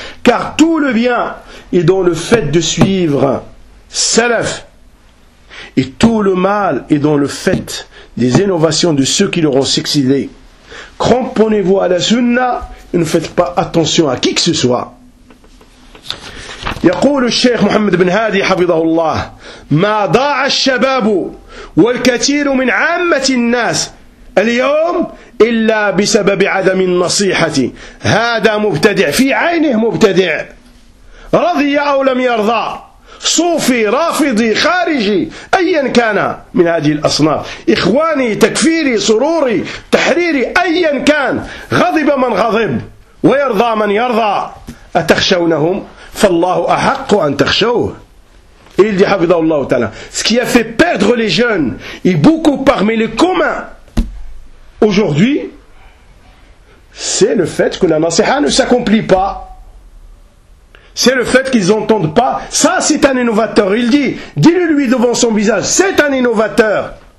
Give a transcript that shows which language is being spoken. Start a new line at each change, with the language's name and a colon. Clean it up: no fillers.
French: Car tout le bien est dans le fait de suivre salaf. Et tout le mal est dans le fait des innovations de ceux qui leur ont succédé. Cramponnez-vous à la sunna et ne faites pas attention à qui que ce soit.
Arabic: يقول الشيخ محمد بن هادي حفظه الله ما ضاع الشباب والكثير من عامة الناس اليوم إلا بسبب عدم النصيحة هذا مبتدع في عينه مبتدع رضي أو لم يرضى صوفي رافضي خارجي أيا كان من هذه الأصناف إخواني تكفيري سروري تحريري أيا كان غضب من غضب ويرضى من يرضى أتخشونهم فالله أحق أن تخشوه.
French: Et il dit حفظه الله تعالى. Ce qui a fait perdre les jeunes et beaucoup parmi les communs aujourd'hui, c'est le fait que la nasiha ne s'accomplit pas. C'est le fait qu'ils n'entendent pas. Ça, c'est un innovateur. Il dit, dis-le-lui devant son visage, c'est un innovateur.